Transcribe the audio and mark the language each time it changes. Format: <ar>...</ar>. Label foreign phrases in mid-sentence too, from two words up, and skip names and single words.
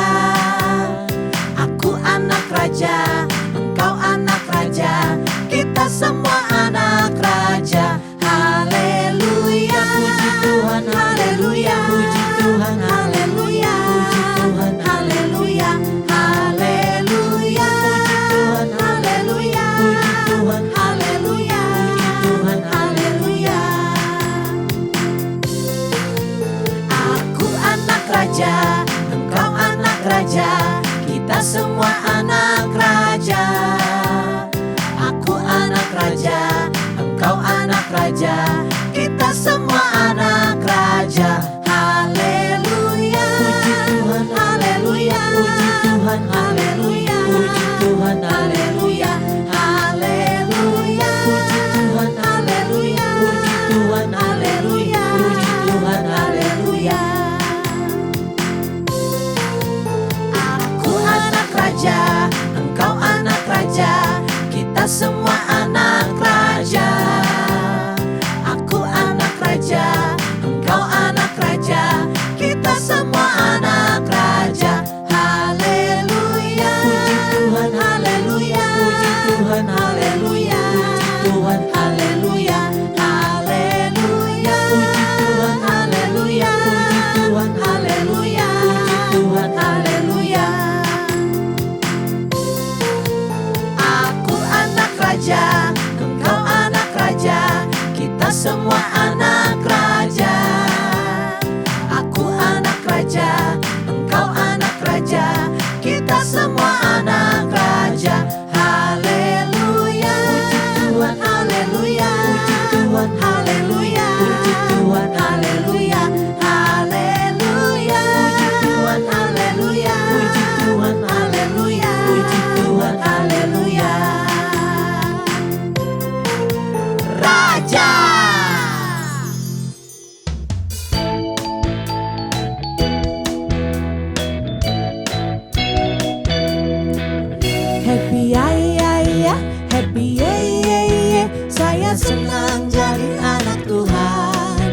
<id>Aku anak raja, engkau anak raja. Kita semua anak raja. Haleluya. Puji Tuhan, haleluya. Puji Tuhan, haleluya. Puji Tuhan, haleluya. Haleluya. Puji Tuhan, haleluya. Puji Tuhan, haleluya. Puji Tuhan, haleluya. Raja, engkau anak raja, kita semua anak raja. Aku anak raja, engkau anak raja, kita semua anak raja. Haleluya. Puji Tuhan, haleluya. Puji Tuhan, haleluya. Puji Tuhan, haleluya. Haleluya. Puji Tuhan, haleluya. Puji Tuhan, haleluya. Puji Tuhan, haleluya. Raja, engkau anak raja, kita semua anak raja. Aku anak raja, engkau anak raja, kita semua anak raja. Haleluya. Puji Tuhan, haleluya. Puji Tuhan, haleluya. Puji Tuhan, haleluya. Haleluya. Puji Tuhan, haleluya. Puji Tuhan, haleluya. Puji Tuhan, haleluya. Raja, engkau anak raja, kita semua anak raja. Aku anak raja, engkau anak raja, kita semua anak raja. Haleluya. Puji Tuhan, haleluya. Puji Tuhan, haleluya. Puji Tuhan, haleluya. Haleluya. Puji Tuhan, haleluya. Puji Tuhan, haleluya. Puji Tuhan, haleluya. Raja.</id> <en>Happy ya ya ya, happy ya ya ya.</en> <id>Saya senang jadi anak Tuhan.</id>